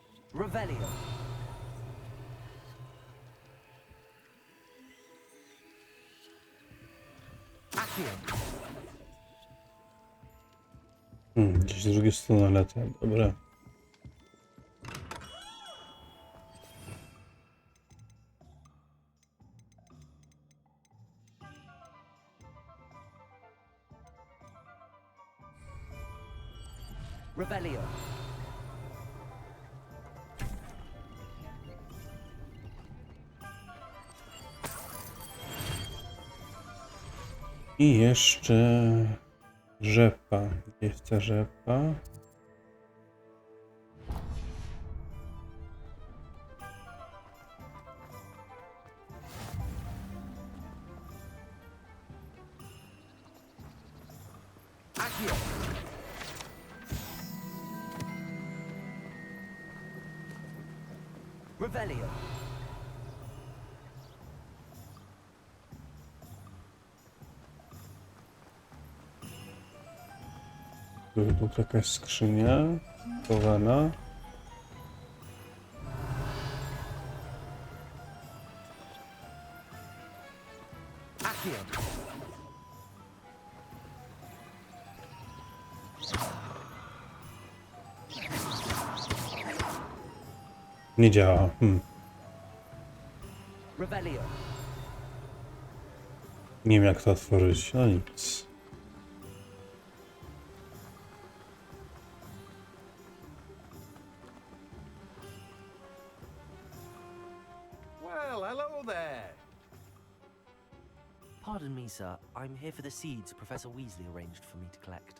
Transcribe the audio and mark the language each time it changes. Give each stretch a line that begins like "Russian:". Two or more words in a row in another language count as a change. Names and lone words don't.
Polish: Revelio. Accio. Gdzieś z drugiej strony lata, dobra. Revelio. I jeszcze rzepa. Gdzie jest ta rzepa? Accio. Revelio. Tu jakaś skrzynia chowana. Accio. Nie działa. Revelio. Nie wiem jak to otworzyć. No nic.
English: Well, hello there. Pardon me, sir. I'm here for the seeds Professor Weasley arranged for me to collect.